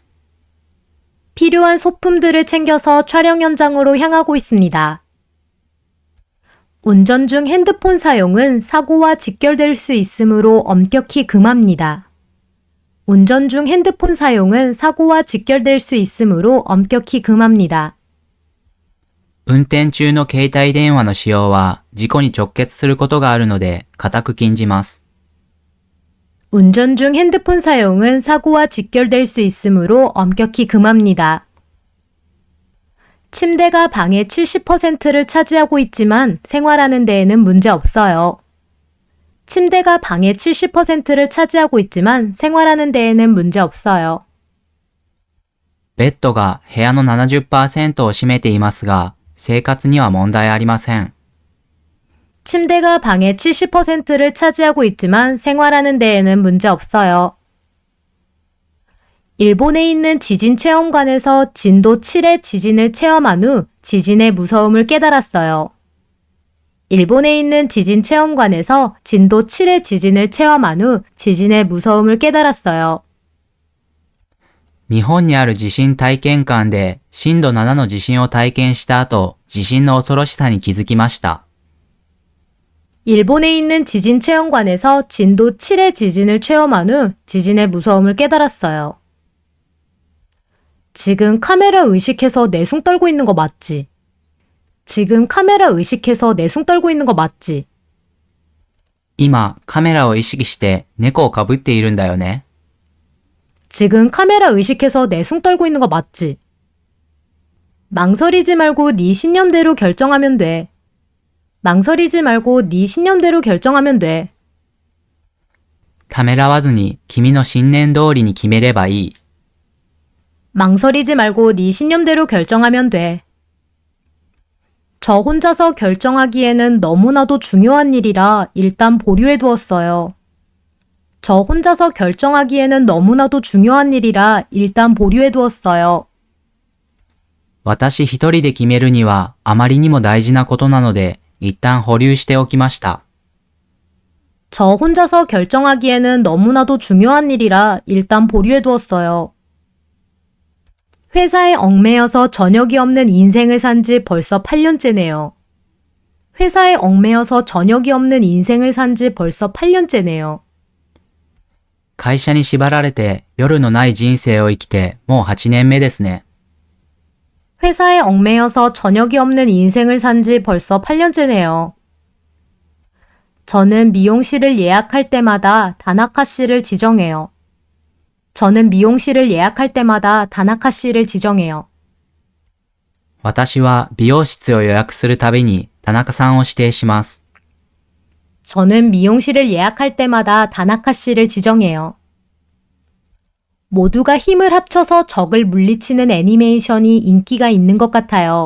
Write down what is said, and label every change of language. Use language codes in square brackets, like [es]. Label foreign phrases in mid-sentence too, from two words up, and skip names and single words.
[ko] 필요한 소품들을 챙겨서 촬영 현장으로 향하고 있습니다. 운전 중 핸드폰 사용은 사고와 직결될 수 있으므로 엄격히 금합니다. 운전 중 핸드폰 사용은 사고와 직결될 수 있으므로 엄격히 금합니다. [ja] 運転中の携帯電話の使用は事故に直結することがあるので固く禁じます。 [ko] 운전 중 핸드폰 사용은 사고와 직결될 수 있으므로 엄격히 금합니다. 침대가 방의 70%를 차지하고 있지만 생활하는 데에는 문제 없어요. 침대가 방의 70%를 차지하고 있지만 생활하는 데에는 문제 없어요. [ja] ベッドが部屋の 70% を占めていますが、生活には問題ありません。 [ko] 침대가 방의 70%를 차지하고 있지만 생활하는 데에는 문제 없어요. 일본에 있는 지진 체험관에서 진도 7의 지진을 체험한 후 지진의 무서움을 깨달았어요. 일본에 있는 지진 체험관에서 진도 7의 지진을 체험한 후 지진의 무서움을 깨달았어요. [ja] 日本にある地震体験館で震度7の地震を体験した後、地震の恐ろしさに気づきました。 [ko] 일본에 있는 지진 체험관에서 진도 7의 지진을 체험한 후 지진의 무서움을 깨달았어요. 지금 카메라 의식해서 내숭 떨고 있는 거 맞지? 지금 카메라 의식해서 내숭 떨고 있는 거 맞지? [ja] 今、カメラを意識して猫をかぶっているんだよね。 [ko] 지금 카메라 의식해서 내숭 떨고 있는 거 맞지? 망설이지 말고 네 신념대로 결정하면 돼. 망설이지 말고 네 신념대로 결정하면 돼. [ja] ためらわずに君の信念通りに決めればいい。 [ko] 망설이지 말고 네 신념대로 결정하면 돼. 저 혼자서 결정하기에는 너무나도 중요한 일이라 일단 보류해 두었어요. 저 혼자서 결정하기에는 너무나도 중요한 일이라 일단 보류해 두었어요. [ja] 私一人で決めるにはあまりにも大事なことなので、一旦保留しておきました。 [ko] 저 혼자서 결정하기에는 너무나도 중요한 일이라 일단 보류해 두었어요. 회사에 얽매여서 저녁이 없는 인생을 산 지 벌써 8년째네요. 회사에 얽매여서 저녁이 없는 인생을 산 지 벌써 8년째네요. [ja] 会社に縛られて夜のない人生を生きてもう8年目ですね。 [ko] 회사에 얽매여서 저녁이 없는 인생을 산 지 벌써 8년째네요. 저는 미용실을 예약할 때마다 다나카 씨를 지정해요. 저는 미용실을 예약할 때마다 다나카 씨를 지정해요. [ja] 私は美容室を予約するたびに田中さんを指定します。 [ko] 저는 미용실을 예약할 때마다 다나카 씨를 지정해요. 모두가 힘을 합쳐서 적을 물리치는 애니메이션이 인기가 있는 것 같아요.